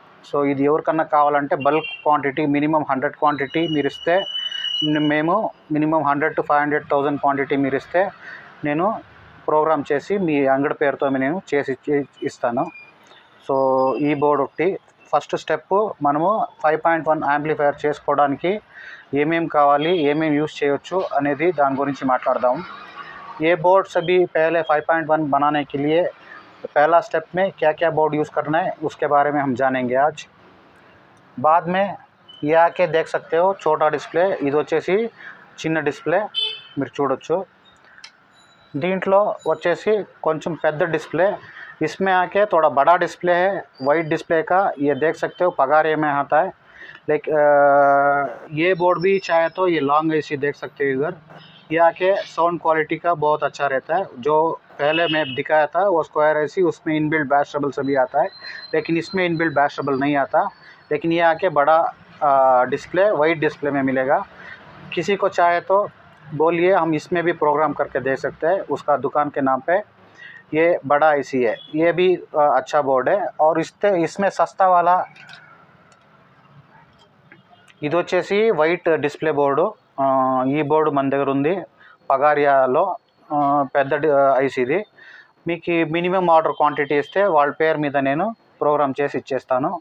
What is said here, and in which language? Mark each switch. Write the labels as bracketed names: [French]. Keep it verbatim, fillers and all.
[Telugu] So ఇది ఎవరికన్నా కావాలంటే bulk quantity minimum hundred quantity మీరు ఇస్తే, మేము minimum hundred to five hundred thousand quantity మీరు ఇస్తే నేను ప్రోగ్రామ్ చేసి మీ అంగడి పేరుతో నేను చేసి ఇస్తాను। సో ఈ బోర్డ్ ఒకటి ఫస్ట్ స్టెప్ మనము ఫైవ్ పాయింట్ వన్ యాంప్లిఫైర్ చేసుకోవడానికి ఏమేమి కావాలి, ఏమేమి యూజ్ చేయొచ్చు అనేది దాని గురించి మాట్లాడదాం। [Hindi] ఏ బోర్డ్ సభీ పహలే ఫైవ్ పాయింట్ వన్ బనానే కే లియే पहला स्टेप में क्या क्या बोर्ड यूज़ करना है उसके बारे में हम जानेंगे आज। बाद में ये आके देख सकते हो छोटा डिस्प्ले, [Telugu] ఇది వచ్చేసి చిన్న డిస్ప్లే మీరు చూడొచ్చు। దీంట్లో వచ్చేసి కొంచెం పెద్ద డిస్ప్లే, [Hindi] इसमें आके थोड़ा बड़ा डिस्प्ले है, वाइट डिस्प्ले का, ये देख सकते हो पगारे में आता है। लेकिन ये बोर्ड भी चाहे तो ये लॉन्ग ऐसी देख सकते हो इधर, ये आके साउंड क्वालिटी का बहुत अच्छा रहता है। जो पहले मैं दिखाया था वो स्क्वायर ऐसी, उसमें इनबिल्ट बैशेबल सभी आता है, लेकिन इसमें इनबिल्ट बैशेबल नहीं आता। लेकिन ये आके बड़ा आ, डिस्प्ले वाइट डिस्प्ले में मिलेगा। किसी को चाहे तो बोलिए, हम इसमें भी प्रोग्राम करके दे सकते हैं उसका दुकान के नाम पर। ये बड़ा ऐसी है, ये भी अच्छा बोर्ड है। और इससे इसमें सस्ता वाला [Telugu] ఇది వచ్చేసి వైట్ డిస్ప్లే బోర్డు, ఈ బోర్డు మన దగ్గర ఉంది పగారియాలో పెద్ద ఐసీది. మీకు మినిమం ఆర్డర్ క్వాంటిటీ ఇస్తే వాళ్ళ పేరు మీద నేను ప్రోగ్రామ్ చేసి ఇచ్చేస్తాను.